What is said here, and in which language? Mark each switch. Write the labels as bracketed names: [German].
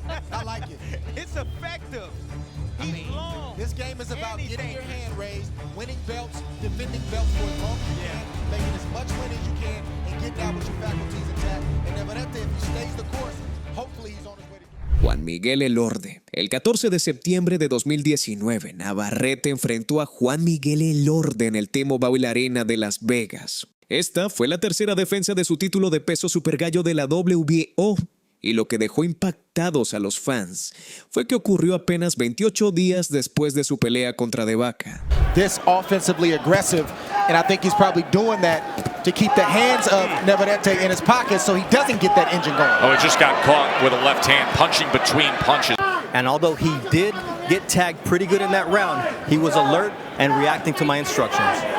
[English] I like it. It's effective. He's long. This game is about getting your hand raised, winning belts, defending belts for as long as you can, making as much win as you can, and getting out with your faculties intact. And Navarrete, if he stays the course, hopefully he's on his way to... Juan Miguel Elorde. [Spanish] El 14 de septiembre de 2019, Navarrete enfrentó a Juan Miguel Elorde en el T-Mobile Arena de Las Vegas. Esta fue la tercera defensa de su título de peso supergallo de la WBO, y lo que dejó impactados a los fans fue que ocurrió apenas 28 días después de su pelea contra de Vaca. [English] This offensively aggressive, and I think he's probably doing that to keep the hands of Navarrete in his pocket so he doesn't get that engine going. Oh, he just got caught with a left hand, punching between punches. And although he did get tagged pretty good in that round, he was alert and reacting to my instructions.